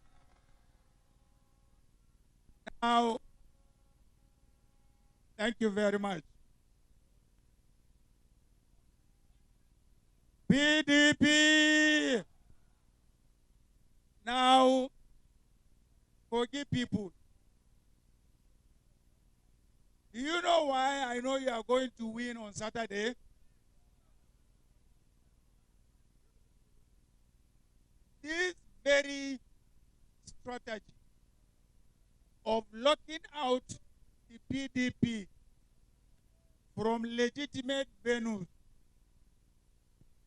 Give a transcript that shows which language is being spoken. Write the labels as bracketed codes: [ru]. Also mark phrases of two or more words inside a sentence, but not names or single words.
[en] Now, thank you very much. PDP! Now, Kogi people, do you know why I know you are going to win on Saturday? This very strategy of locking out the PDP from legitimate venues